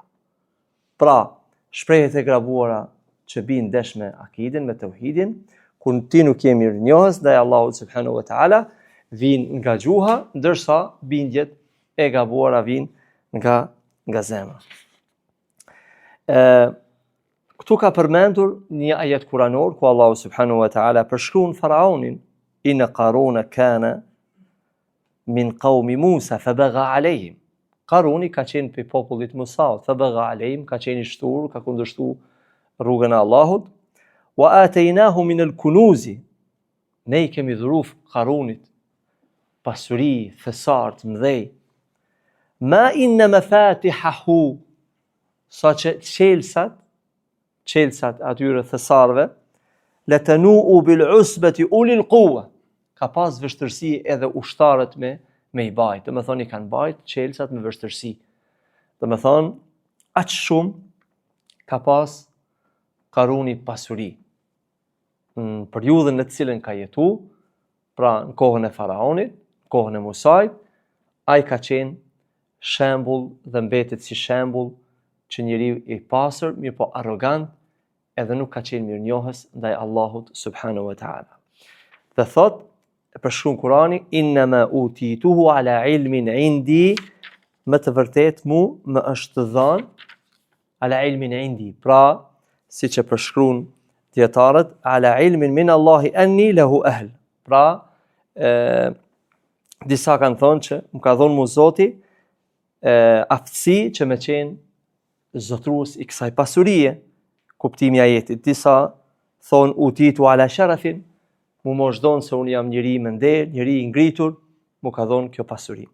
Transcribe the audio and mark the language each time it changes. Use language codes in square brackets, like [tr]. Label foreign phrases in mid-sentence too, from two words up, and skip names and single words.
[sq] Pra, shprehjet e gabuara që bijnë ndesh me akiden, me tauhidin, kur ti nuk je mirënjohës ndaj Allahut [ar] سبحانه وتعالى, [sq] vijnë nga gjuha, ndërsa bindjet e gabuara vijnë nga zemra. Këtu ka përmendur një ajet kuranor ku Allahu [ar] سبحانه وتعالى [sq] përshkruan faraonin: [ar] "إن قارون كان من قوم موسى فبغى عليهم." [sq] Qaruni ka qenë pe popullit Musaut, [ar] فبغى عليهم, [sq] ka qenë I shtur, ka kundërshtuar rrugën e Allahut. [ar] "وآتيناه من الكنوز." [sq] Ne I kemi dhuruar Qarunit pasuri, thesar të mëdhej. [ar] "ما إن مفاتحه." [sq] Sa që qelsat atyre thesarve, [ar] "لتنوء بالعصبة أولي القوة." [sq] ka pas vështërsi edhe ushtarët me i bajt. Do me thonë i kanë bajt qelsat me vështërsi. Do me thonë, aq shumë ka pas Karuni pasuri. Në periudhën në të cilën ka jetu, pra në kohën e faraonit, në kohën e Musait, ai ka qenë shembull dhe mbetet si shembull që njeriu i pasur, mirë po arrogant, edhe nuk ka qenë mirënjohës ndaj Allahut [ar] سبحانه وتعالى. [sq] Dhe thot, e përshkruan Kurani, [ar] إنما أوتيته على علم عندي, [sq] më të vërtet mu më është dhënë [ar] على علم عندي, [sq] pra si që përshkruan dietarët, [ar] على علم من الله أني له أهل. [sq] Pra disa kanë thonë që më ka dhënë mu Zoti aftësi që me qenë zotrues i kësaj pasurie, kuptimi i ajetit. Disa thonë [ar] أوتيت على شرف, [sq] mu më është dhënë se unë jam njëri me nder, njëri i ngritur, mu ka dhënë kjo pasuri.